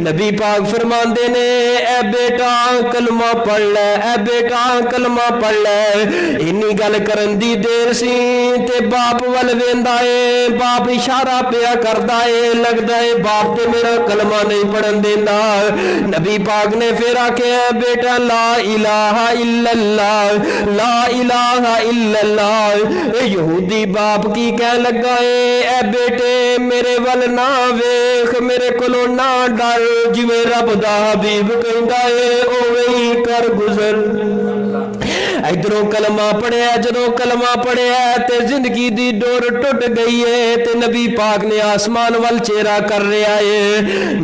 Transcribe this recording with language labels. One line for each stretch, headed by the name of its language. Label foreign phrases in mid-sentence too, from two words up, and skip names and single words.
Punjabi: نبی پاک فرماندے نے اے بیٹا کلمہ پڑھ لے، اے بیٹا کلمہ پڑھ لے. انی گل کرن دی دیر سی تے باپ ول ویندا ہے، باپ اشارہ پیا کردا ہے، لگدا ہے باپ تے میرا کلمہ نہیں پڑھن دیندا. نبی پاک نے فیر آکھیا بیٹا
Arabic: لا إله إلا الله، لا إله إلا الله.
Punjabi: یہودی باپ کی کہہ لگا ہے، اے بیٹے میرے ول نہ ویکھ، میرے کولوں نہ ڈر، جویں رب دا حبیب کہندا ہے اوویں ہی کر گزر. ادھروں کلمہ پڑھیا، جدوں کلمہ پڑھیا تے زندگی دی ڈور ٹٹ گئی ہے تے نبی پاک نے آسمان ول چہرہ کر رہا ہے.